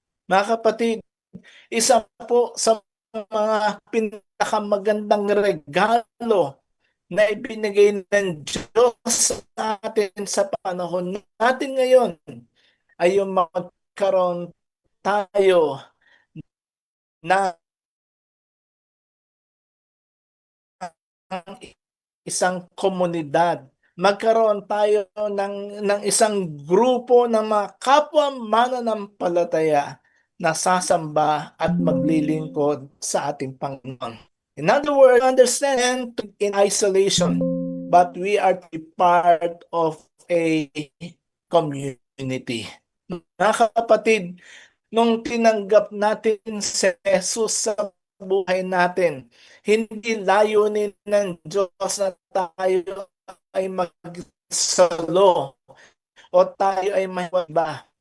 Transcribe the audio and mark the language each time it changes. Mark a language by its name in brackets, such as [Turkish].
[Filipino] Mga kapatid, isa po sa mga pinakamagandang regalo na ibinigay ng Diyos sa atin sa panahon natin ngayon ay yung magkaroon tayo ng isang komunidad. Magkaroon tayo ng isang grupo ng mga kapwa mananampalataya na sasamba at maglilingkod sa ating Panginoon. [English] In other words, understand in isolation, but we are to be part of a community. [Filipino] Mga kapatid, nung tinanggap natin si Jesus sa buhay natin, hindi layunin ng Diyos na tayo ay magsalo o tayo ay mahiwalba.